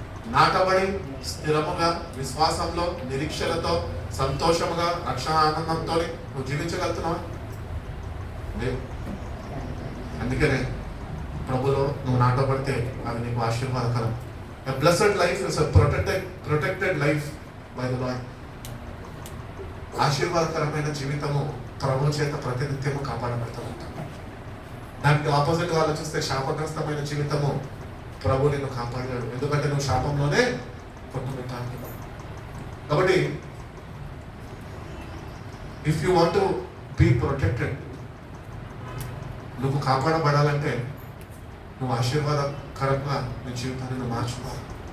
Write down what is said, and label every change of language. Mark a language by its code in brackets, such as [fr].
[te] నాటబడి స్థిరముగా, విశ్వాసంలో, నిరీక్షలతో, సంతోషముగా, రక్షణ ఆనందంతో నువ్వు జీవించగలుగుతున్నావా? లేదు. అందుకనే ప్రభులో నువ్వు నాటబడితే అది నీకు ఆశీర్వాదకరం. [en] A blessed life is a protected life by the Lord. [te] ఆశీర్వాదకరమైన జీవితము ప్రభు చేత ప్రతినిత్యము కాపాడబడుతూ ఉంటాం. దానికి ఆపోజిట్ ఆలోచిస్తే శాపగ్రస్తమైన జీవితము ప్రభు నిన్ను కాపాడాడు. ఎందుకంటే నువ్వు శాపంలోనే పుట్టుకుంటాను. కాబట్టి [en] if you want to be protected, [te] నువ్వు కాపాడబడాలంటే నువ్వు ఆశీర్వాదకరంగా నీ జీవితాన్ని నువ్వు మార్చుకోవాలి.